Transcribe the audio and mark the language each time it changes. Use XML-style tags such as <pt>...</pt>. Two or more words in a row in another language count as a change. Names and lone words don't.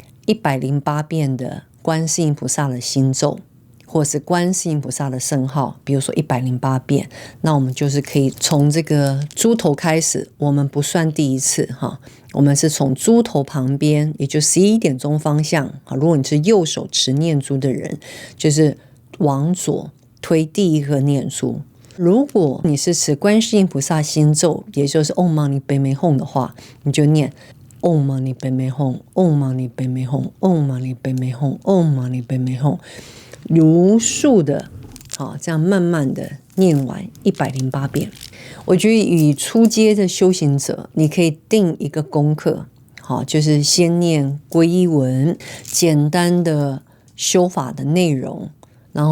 <zh>108 遍的观世音菩萨的心咒，或是观世音菩萨的圣号，比如说108遍，那我们就是可以从这个猪头开始，我们不算第一次哈，我们是从猪头旁边，也就11点钟方向。如果你是右手持念珠的人，就是往左推第一个念珠。如果你是持观世音菩萨心咒，也就是</zh> <sa>ॐ मणि पद्मे हूँ</sa> <zh>的话，你就念</zh> <sa>ॐ मणि पद्मे हूँ ॐ मणि पद्मे हूँ ॐ मणि पद्मे हूँ ॐ मणि पद्मे हूँ,</sa> <zh>如数的这样慢慢的念完108遍。我觉得以初阶的修行者，你可以定一个功课，就是先念皈依文，简单的修法的内容，然</zh>